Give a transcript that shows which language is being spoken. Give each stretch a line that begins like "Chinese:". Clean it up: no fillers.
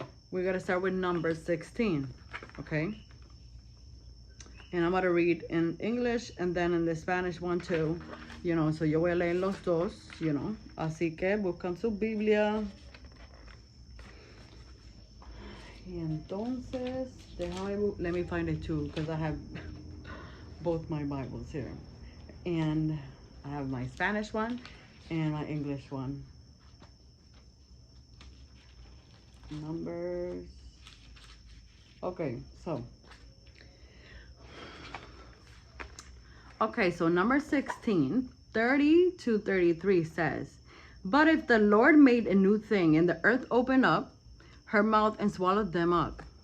English: we're going to start with number 16, okay? And I'm going to read in English and then in the Spanish one too, you know, so
Spanish: yo voy a leer los dos,
English: you know.
Spanish: Así que buscan su Biblia. Y entonces,
English: let me find it too, because I have both my Bibles here. And I have my Spanish one and my English one. Numbers. Okay, so number 16, 30 to 33 says, but if the Lord made a new thing and the earth opened up her mouth and swallowed them up